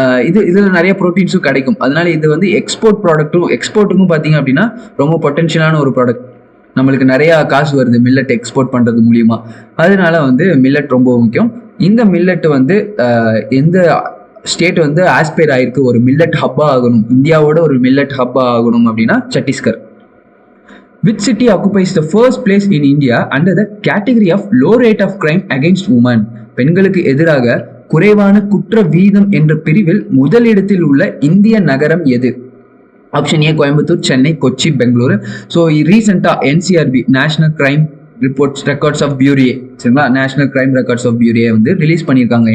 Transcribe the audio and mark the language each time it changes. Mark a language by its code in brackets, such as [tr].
[ta] இதில் நிறைய ப்ரோட்டீன்ஸும் கிடைக்கும். அதனால இது வந்து எக்ஸ்போர்ட்டுக்கும் பார்த்தீங்க அப்படின்னா ரொம்ப பொட்டென்ஷியலான ஒரு ப்ராடக்ட். நம்மளுக்கு நிறையா காசு வருது மில்லட் எக்ஸ்போர்ட் பண்ணுறது மூலியமா. அதனால வந்து மில்லட் ரொம்ப முக்கியம். இந்த மில்லட் வந்து எந்த ஸ்டேட் வந்து ஆஸ்பயர் ஆயிருக்கு ஒரு மில்லட் ஹப்பா ஆகணும், இந்தியாவோட ஒரு மில்லட் ஹப்பா ஆகணும் அப்படின்னா Chhattisgarh. [en] Which city occupies the first place in India under the category of low rate of crime against women? [ta] பெண்களுக்கு எதிராக குறைவான குற்ற வீதம் என்ற பிரிவில் முதலிடத்தில் உள்ள இந்திய நகரம் எது? Option A Coimbatore, Chennai, Kochi, Bengaluru. So ரீசெண்டாக NCRB national crime records of puree, சரிங்களா, national crime records of puree வந்து ரிலீஸ் பண்ணியிருக்காங்க.